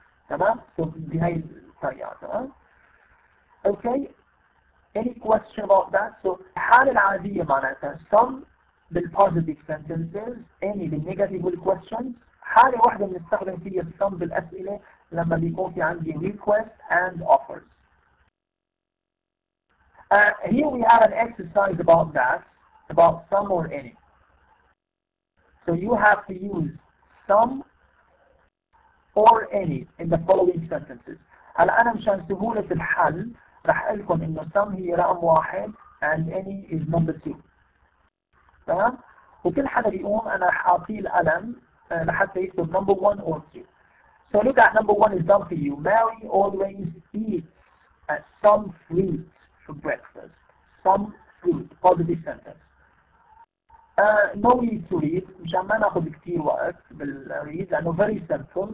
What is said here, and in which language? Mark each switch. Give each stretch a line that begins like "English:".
Arabic: تمام؟ So بهاي الطريقة.
English: تمام؟ Okay. Any question about that? So
Arabic: الحالة العادية معناتها
English: some
Arabic: بالpositive sentences any بالnegative والquestions. حالة واحدة بنستخدم فيها some بالأسئلة لما بيكون في عندي
English: request and offers. Here we have an exercise about that, about some or any. So you have to use some or any in the following sentences.
Arabic: هلا أنا مشان سهولة الحل رح أقول لكم إنه some هي رقم واحد
English: and any is number 2.
Arabic: تمام؟ وكل حدا بيقوم أنا رح أعطيه القلم لحتى يكتب
English: number 1 or 2. So look at number 1 is done for you. Mary always eats some fruit for breakfast. Some fruit. Positive sentence. No need to read.
Arabic: مشان ما ناخذ كثير وقت بالريد لأنه
English: very simple.